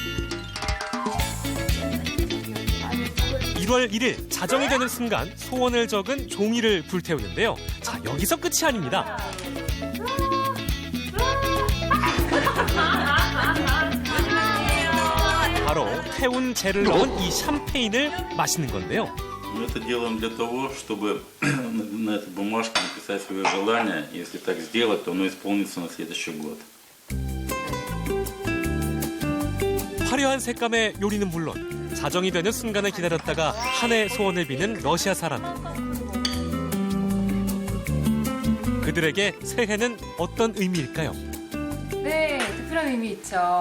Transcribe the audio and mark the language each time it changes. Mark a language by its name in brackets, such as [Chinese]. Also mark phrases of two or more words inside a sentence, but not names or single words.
[Korean] 1월 1일 자정이 되는 순간 소원을 적은 종이를 불태우는데요. 자, 여기서 끝이 아닙니다. 바로 태운 재를 넣은 이 샴페인을 마시는 건데요. [Russian] Мы это делаем для того, чтобы на этой бумажке написать свое желание. Если так сделать, то оно исполнится на следующий год. [Korean] 화려한 색감의 요리는 물론 자정이 되는 순간을 기다렸다가 한 해 소원을 비는 러시아 사람들. 그들에게 새해는 어떤 의미일까요? 네, 특별한 의미 있죠.